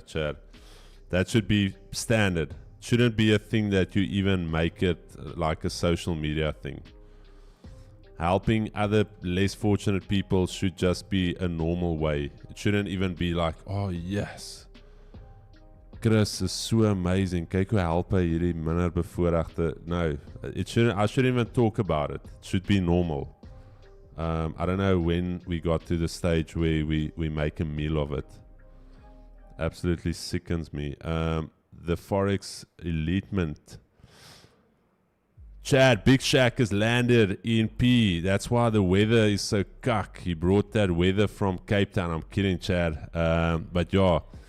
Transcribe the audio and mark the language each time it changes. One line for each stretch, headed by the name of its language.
English: No, Chad, that should be standard. Shouldn't be a thing that you even make it like a social media thing. Helping other less fortunate people should just be a normal way. It shouldn't even be like, oh yes, Chris is so amazing.
Afrikaans: Kyk hoe help hy hierdie minder bevoorregte.
English: No, it shouldn't. I shouldn't even talk about it. It should be normal. I don't know when we got to the stage where we make a meal of it. Absolutely sickens me. The Forex elitement. Chad, Big Shack has landed in P. That's why the weather is so cuck. He brought that weather from Cape Town. I'm kidding, Chad. But yeah,